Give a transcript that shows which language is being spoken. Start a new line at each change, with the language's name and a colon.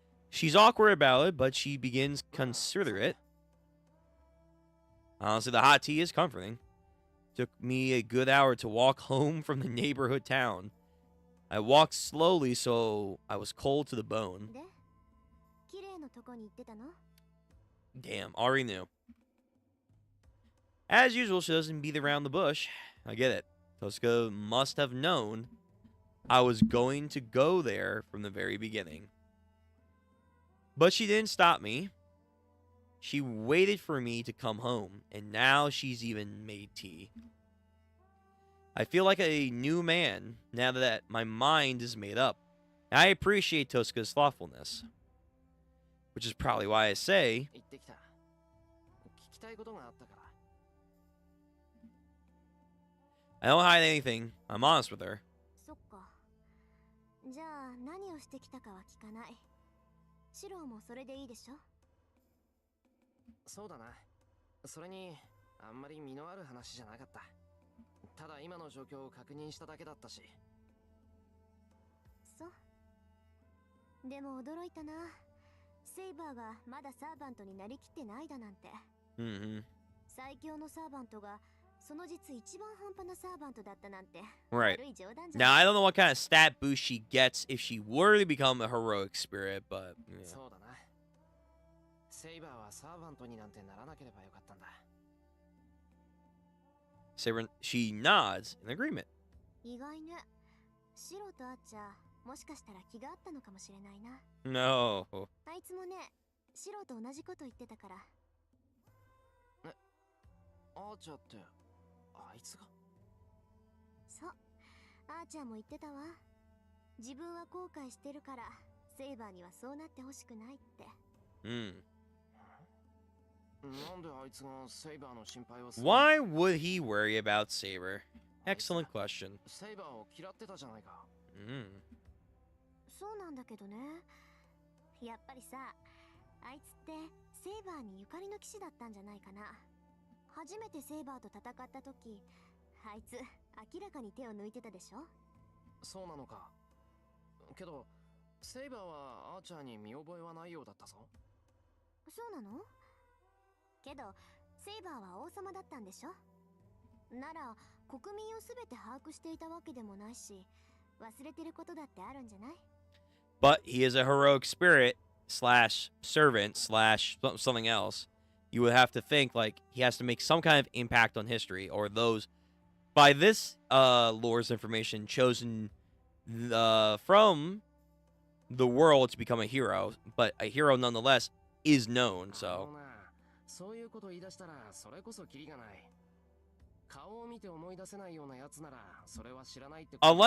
English: She's awkward about it, but she begins considerate. Honestly, the hot tea is comforting. Took me a good hour to walk home from the neighborhood town. I walked slowly, so I was cold to the bone.
Japanese: で、綺麗のとこに行ってたの？
English: Damn, already knew. As usual, she doesn't beat around the bush. I get it. Tosuka must have known I was going to go there from the very beginning. But she didn't stop me. She waited for me to come home, and now she's even made tea. I feel like a new man now that my mind is made up. I appreciate Tosuka's thoughtfulness. Which is probably why I say,
Japanese: 行ってきた。聞きたいことがあったから。
English: I don't hide anything. I'm honest with her.
Japanese: そっか。じゃあ何をしてきたかは聞かない。シロもそれでいいでしょ。そうだな。それに、あんまり身のある話じゃなかった。ただ今の状況を確認しただけだったし。そう。でも驚いたな。セイバーがまだサーバントになりきってないだなんて。最強のサーバントがその実一番半端なサーバントだったなんて。
English: Right.
Japanese: 悪い冗談じゃ
English: Now,
Japanese: ない。
English: I don't know what kind of stat boost she gets if she were to become a heroic spirit, but... Yeah.
Japanese: そうだな。セイバーはサーバントになんてならなければよかったんだ。
English: She nods in agreement.
Japanese: 意外ね。シロとアーチャー、もしかしたら気があったのかもしれないな。
English: No.
Japanese: あいつもね、シロと同じこと言ってたから。アーチャーって、あいつが？そう。アーチャーも言ってたわ。自分は後悔してるから、セイバーにはそうなってほしくないって。なんであいつがセイバーの心配をする？
English: Why would he worry about Saber? Excellent question.
Japanese: セイバーを嫌ってたじゃないか。そうなんだけどね。やっぱりさ、あいつってセイバーにゆかりの騎士だったんじゃないかな。初めてセイバーと戦った時、あいつ明らかに手を抜いてたでしょ。そうなのか。けど、セイバーはアーチャーに見覚えはないようだったぞ。そうなの？けど、セイバーは王様だったんでしょ。なら、国民をすべて把握していたわけでもないし、忘れてることだってあるんじゃない？
English: But he is a heroic spirit slash servant slash something else. You would have to think like he has to make some kind of impact on history, or those by this lore's information chosen from the world to become a hero, but a hero nonetheless is known. So
Japanese: そういうこと言い出したらそれこそキリがない。顔を見て思い出せないようなやつならそれは知らないってことだと思う